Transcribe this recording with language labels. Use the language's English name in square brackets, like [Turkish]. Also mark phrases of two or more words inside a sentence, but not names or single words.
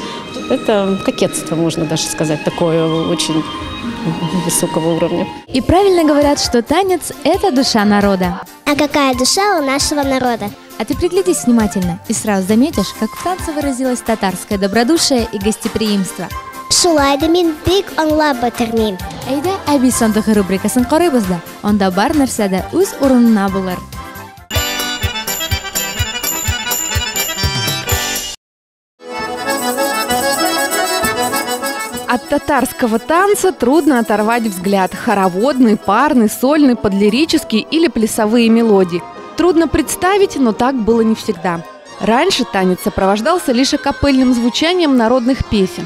[Russian] Это кокетство, можно даже сказать, такое очень высокого уровня. И правильно говорят, что танец – это душа народа. А какая душа у нашего народа? А ты приглядись внимательно и сразу заметишь, как в танце выразилось татарское добродушие и гостеприимство. [Tatar] Шулайды мин бик аңлап бетермим. Әйдә, әби сандыгы рубрикасын карыйбыз да, анда бар нәрсә дә үз урынына булыр. [Russian] От татарского танца трудно оторвать взгляд. Хороводный, парный, сольный, подлирический или плясовые мелодии. Трудно представить, но так было не всегда. Раньше танец сопровождался лишь акапельным звучанием народных песен.